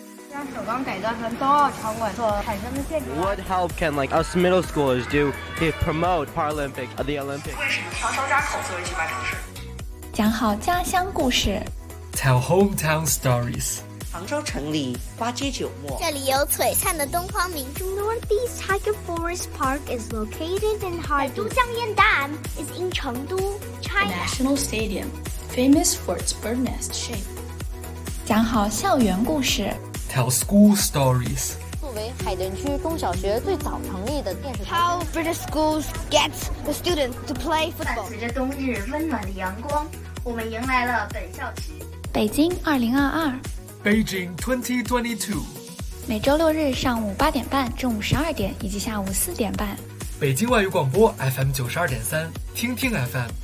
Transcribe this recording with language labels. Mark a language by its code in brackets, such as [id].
[en] What help can like us middle schoolers do to promote Paralympic at the Olympics？ [zh] 为什么常常扎口作为举办城市？讲好家乡故事 [en] Tell hometown stories。 [zh] 杭州城里花街酒陌，这里有璀璨的东方明珠。 [en] Northeast Tiger Forest Park is located in Harbin。都江堰岸 is in 成都。 The National Stadium, famous for its bird nest shape. [zh] 讲好校园故事 [en] Tell school stories. [zh] 作为海淀区中小学最早成立的电视台 [en] How British schools get the students to play football. [zh] 伴随着冬日温暖的阳光，我们迎来了本校区北京2022 [en] Beijing 2022。 [zh] 每周六日上午8:30、中午12:00以及下午4:30，北京外语广播 FM 92.3，听听 FM。